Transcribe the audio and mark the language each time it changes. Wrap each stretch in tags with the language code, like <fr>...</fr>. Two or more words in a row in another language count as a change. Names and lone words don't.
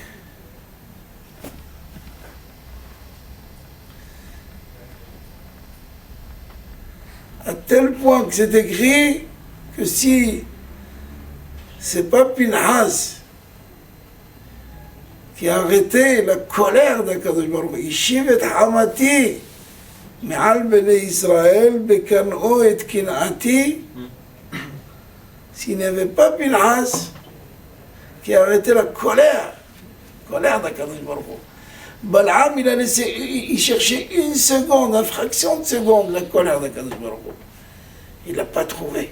<fr>À tel point que c'est écrit que si c'est pas Pinhas qui a arrêté la colère d'</fr> <he>הקדוש ברוך הוא השיב את חמתי, מעל בני ישראל בקנאו את קנאתי,</he> <fr>s'il n'y avait pas Pinhas qui a arrêté la colère d'</fr> <he>הקדוש ברוך הוא.</he> <fr>Balaam, il cherchait une seconde, une fraction de seconde, la colère d'</fr> <he>הקדוש ברוך הוא.</he> <fr>Il ne l'a pas trouvé.</fr>